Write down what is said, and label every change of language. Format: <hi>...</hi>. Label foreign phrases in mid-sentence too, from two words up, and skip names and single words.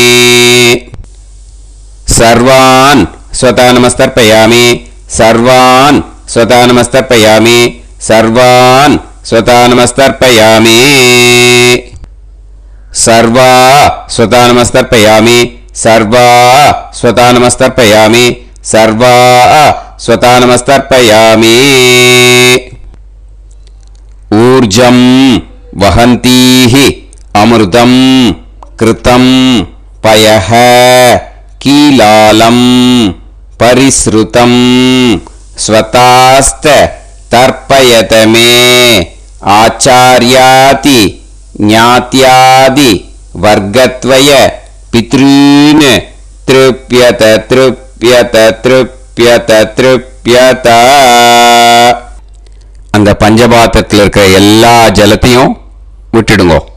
<sa>सर्वान् स्वधा नमस्तर्पयामि सर्वान् स्वधा नमस्तर्पयामि सर्वान् स्वधा नमस्तर्पयामि सर्वा स्वधा नमस्तर्पयामि सर्वा स्वधा नमस्तर्पयामि सर्वा स्वधा नमस्तर्पयामि ऊर्जं वहन्तीः अमृतं कृतं पयः कीलालं परिस्रुतं स्वधास्थ तर्पयत मे आचार्यादि ज्ञात्यादि वर्गद्वय पितॄन् तृप्यत तृप्यत तृप्यत तृप्यत.</sa> <ta>அந்த பஞ்சபாத்திரத்தில் இருக்கிற எல்லா ஜலத்தையும் விட்டுடுங்கோ.</ta>